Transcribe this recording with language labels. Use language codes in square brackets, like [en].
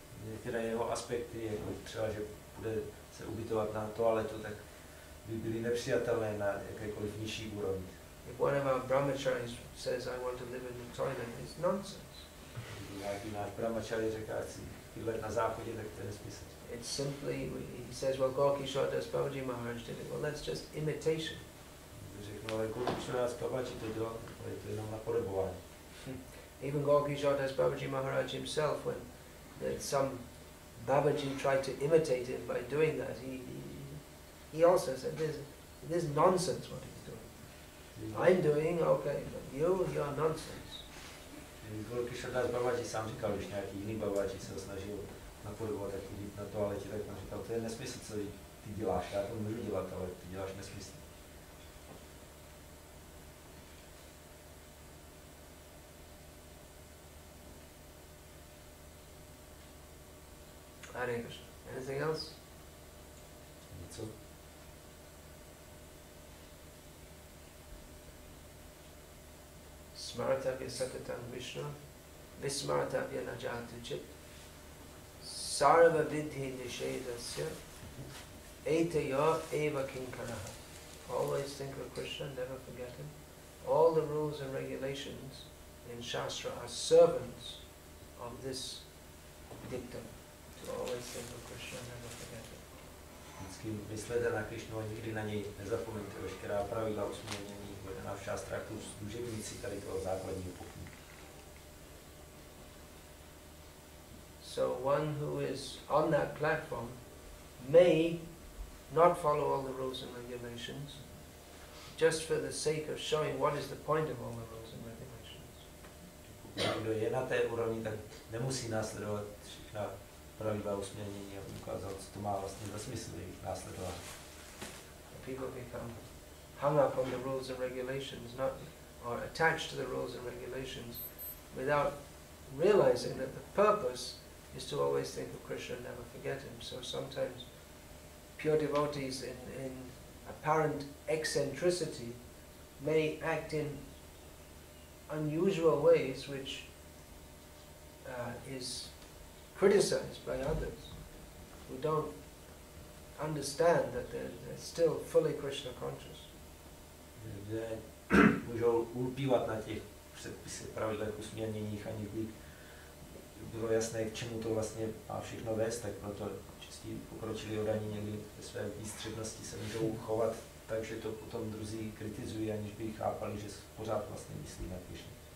[cs] Některé jeho aspekty, jako třeba, že bude se ubytovat na toaletu, tak by byly nepřijatelné na jakékoliv nižší úrovni. [en] If one of our brahmacharis says, I want to live in the toilet, it's nonsense. [cs] Nějaký náš brahmachari říká, si bydlet na záchodě, tak to je nesmysl. [en] It's simply, he says, well, Gorky Das Babaji Maharaj did it. Well, that's just imitation. [cs] Řeknu, ale Gorky Das Babaji to dělal, ale to je jenom napodobování. [en] Even Gorky Das Babaji Maharaj himself, when some Babaji tried to imitate him by doing that, he also said, this is nonsense what he's doing. I'm doing okay, but you're nonsense. [cs] Gorky Das Babaji sám říkal, když nějaký jiný Babaji se snažil napodobovat, tak jít na toaletě, tak on říkal, to je nesmysl, co ty děláš, já to můžu dělat, ale ty děláš nesmysl. [en] Hare Krishna. Anything else? [cs] Něco? [sa] Smaratavya satatam Vishnu, Vismaratavya najatu chit, Sarva vidhi nishedasya, Etaya eva kinkaraha. [en] Always think of Krishna, never forget him. All the rules and regulations in Shastra are servants of this dictum. To always think of Krishna, never forget him. [cs] Vždycky myslete na Krishnu a nikdy na něj nezapomeňte. Veškerá pravidla usměrnění uvedená v šástrách jsou služebníci tady toho základního pokynu. [en] So one who is on that platform may not follow all the rules and regulations just for the sake of showing what is the point of all the rules and regulations. [cs] Pokud kdo je na té úrovni, tak nemusí následovat všechna pravidla usměrnění a ukázat, co to má vlastně za smysl jejich následování. [en] People become hung up on the rules and regulations, or attached to the rules and regulations, without realizing that the purpose is to always think of Krishna and never forget him. So sometimes pure devotees in apparent eccentricity may act in unusual ways which is criticized by others who don't understand that they're still fully Krishna conscious. [cs] Můžou ulpívat na těch předpisech, pravidlech, usměrněních, aniž by bylo jasné, k čemu to vlastně má všechno vést, tak proto čistí pokročilí odaní někdy ve své výstřednosti se můžou chovat tak, že to potom druzí kritizují, aniž by chápali, že pořád vlastně myslí na Krishna.